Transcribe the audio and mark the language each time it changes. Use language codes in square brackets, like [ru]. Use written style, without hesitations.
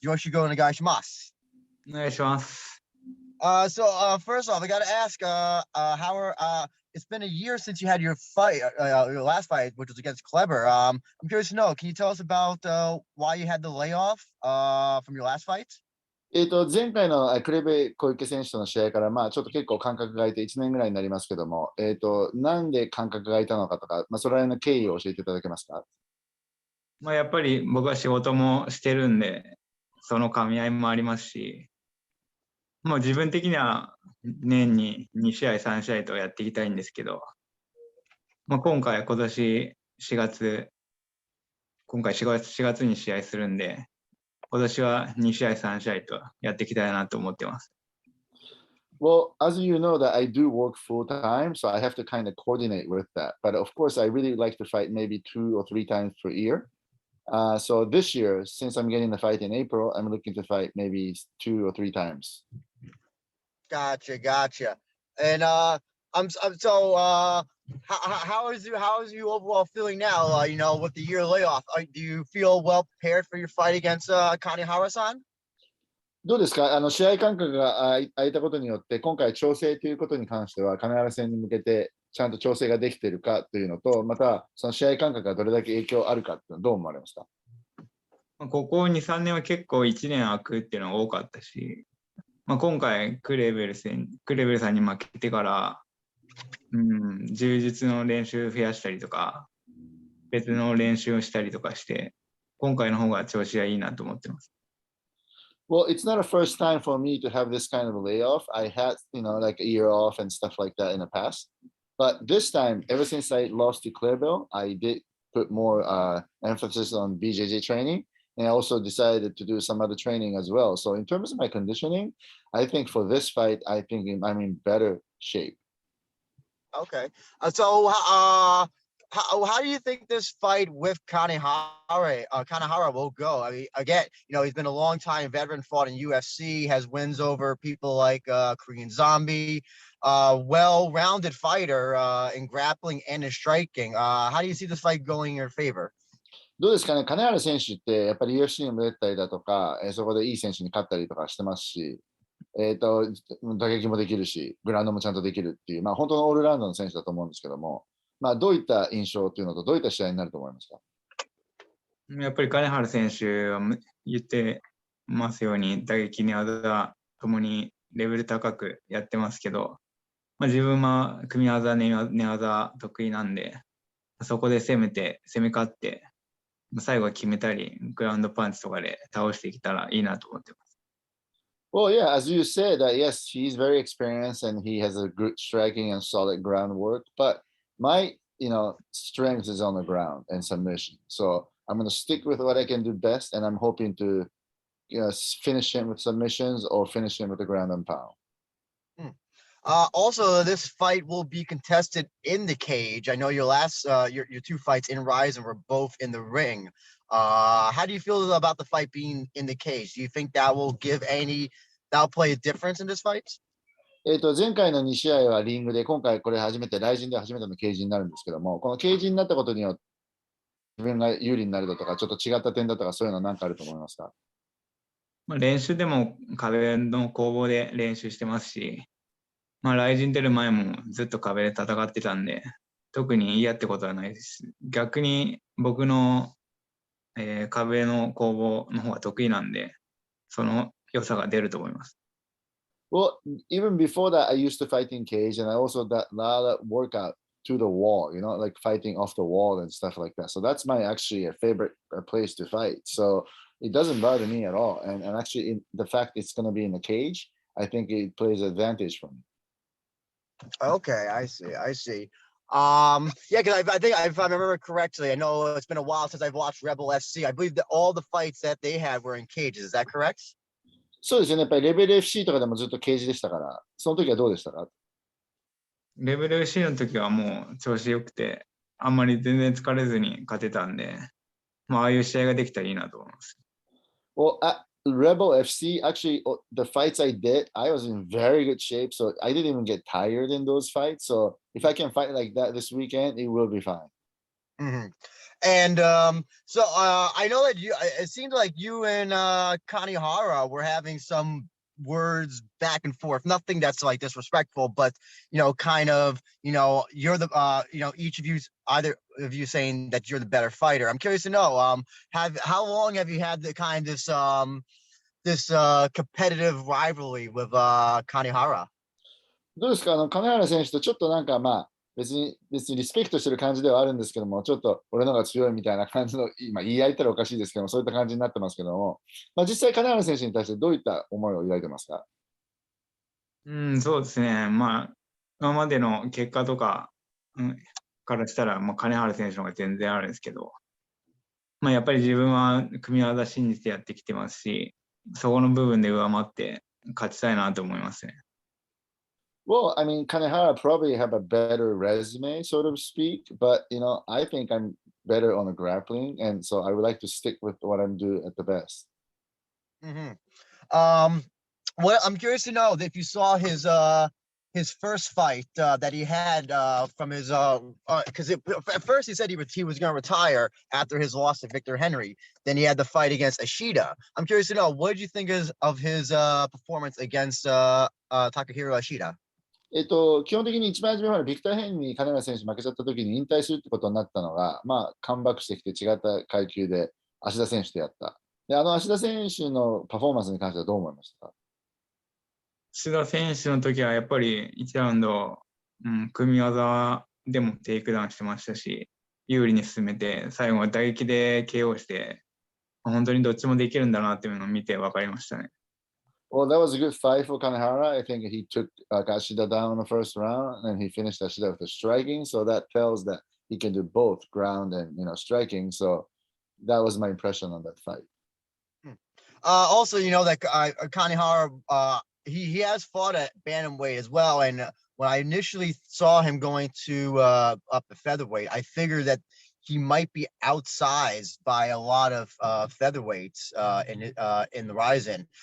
[ja] Yoshigo Nagashimasu. お願いします。 [en] So first off, I got to ask, how are it's been a year since you had your fight, your last fight, which was against Kleber. I'm curious to know, can you tell us about why you had the layoff from your last fight? [ja] 前回のクレベ小池選手との試合から、ちょっと結構間隔が空いて1年ぐらいになりますけども、なんで間隔が空いたのかとか、それらの経緯を教えていただけますか？やっぱり僕は仕事もしてるんで、その噛み合いもありますし、自分的には年に2試合、3試合とやっていきたいんですけど、今年4月、4月に試合するんで、今年は2試合、3試合とやっていきたいなと思ってます。 [en] Well, as you know that I do work full time, so I have to kind of coordinate with that. But of course, I really like to fight maybe 2 or 3 times per year. So this year, since I'm getting the fight in April, I'm looking to fight maybe 2 or 3 times. Gotcha. And how is you overall feeling now? With the year layoff, do you feel well prepared for your fight against Kanehara-san? [ja] どうですか？試合間隔が空いたことによって、今回調整ということに関しては、金原戦に向けてちゃんと調整ができているかというのと、またその試合間隔がどれだけ影響あるかっていうのはどう思われますか？ここ2、3年は結構1年空くっていうのが多かったし、今回クレベルさんに負けてから、柔術の練習増やしたりとか、別の練習をしたりとかして、今回の方が調子がいいなと思ってます。 [en] Well, it's not a first time for me to have this kind of a layoff. I had, like a year off and stuff like that in the past. But this time, ever since I lost to Clairville, I did put more emphasis on BJJ training. And I also decided to do some other training as well. So in terms of my conditioning, I think for this fight, I think I'm in better shape. Okay. How do you think this fight with Kanehara will go? I mean, again, he's been a long time veteran, fought in UFC, has wins over people like Korean Zombie, well-rounded fighter in grappling and in striking. How do you see this fight going in your favor? [ja] どうですかね、金原選手ってやっぱり UFC にも出たりだとか、そこでいい選手に勝ったりとかしてますし、打撃もできるし、グラウンドもちゃんとできるっていう、本当のオールラウンドの選手だと思うんですけども、どういった印象というのと、どういった試合になると思いますか？やっぱり金原選手は言ってますように、打撃、寝技ともにレベル高くやってますけど、自分は組み技、寝技得意なんで、そこで攻め勝って、最後は決めたり、グラウンドパンチとかで倒していけたらいいなと思ってます。 [en] Well, yeah, as you said, yes, he's very experienced and he has a good striking and solid groundwork. But my, strength is on the ground and submission. So I'm going to stick with what I can do best, and I'm hoping to, finish him with submissions or finish him with the ground and pound. Also, this fight will be contested in the cage. I know your last, your 2 fights in RIZIN were both in the ring. How do you feel about the fight being in the cage? Do you think that'll play a difference in this fight? [ja] 前回の2試合はリングで、今回これ初めて、RIZINで初めてのケージになるんですけども、このケージになったことによって、自分が有利になるだとか、ちょっと違った点だとか、そういうのは何かあると思いますか？練習でも壁の攻防で練習してますし、RIZIN出る前もずっと壁で戦ってたんで、特に嫌ってことはないです。逆に僕の、壁の攻防の方が得意なんで、その良さが出ると思います。 [en] Well, even before that, I used to fight in cage, and I also did a lot of workout to the wall, like fighting off the wall and stuff like that. So that's my actually a favorite place to fight. So it doesn't bother me at all. And actually, the fact it's going to be in the cage, I think it plays advantage for me. Okay, I see. Yeah, because I think if I remember correctly, I know it's been a while since I've watched Rebel SC. I believe that all the fights that they had were in cages. Is that correct? [ja] そうですよね。やっぱりレベル FC とかでもずっとケージでしたから、その時はどうでしたか？レベル C の時はもう調子良くて、あんまり全然疲れずに勝てたんで、まあ、ああいう試合ができたらいいなと思います。 [en] Well, at Rebel FC, actually, the fights I did, I was in very good shape. So I didn't even get tired in those fights. So if I can fight like that this weekend, it will be fine. Mhm. And so I know that it seemed like you and Kanehara were having some words back and forth. Nothing that's like disrespectful, but kind of, you're the each of you, either of you saying that you're the better fighter. I'm curious to know, how long have you had the kind of this competitive rivalry with Kanehara? [ja] どうですか？金原選手とちょっとなんかまあ、別にリスペクトしてる感じではあるんですけども、ちょっと俺の方が強いみたいな感じの、今言い合いたらおかしいですけども、そういった感じになってますけども、まあ、実際金原選手に対してどういった思いを抱いてますか？そうですね。まあ、今までの結果とか、からしたら、まあ、金原選手の方が全然あるんですけど、まあ、やっぱり自分は組み技信じてやってきてますし、そこの部分で上回って勝ちたいなと思いますね。 [en] Well, I mean, Kanehara probably have a better resume, so to speak, but I think I'm better on the grappling, and so I would like to stick with what I'm doing at the best. Mm-hmm. Well, I'm curious to know if you saw his first fight that he had from his because at first he said he was going to retire after his loss to Victor Henry. Then he had the fight against Ashida. I'm curious to know, what did you think of his performance against Takahiro Ashida? [ja] 基本的に一番初めまでビクター・ヘンに金原選手負けちゃった時に引退するってことになったのが、まあ、カムバックしてきて違った階級で芦田選手とやった。で、芦田選手のパフォーマンスに関してはどう思いましたか？須田選手の時はやっぱり1ラウンド、組み技でもテイクダウンしてましたし、有利に進めて、最後は打撃で KO して、本当にどっちもできるんだなっていうのを見て分かりましたね。 [en] Well, that was a good fight for Kanehara. I think he took Ashida down in the first round, and he finished Ashida with the striking. So that tells that he can do both ground and striking. So that was my impression on that fight. Also, that Kanehara, he has fought at bantamweight as well, and when I initially saw him going to up the featherweight, I figured that he might be outsized by a lot of featherweights in the RIZIN.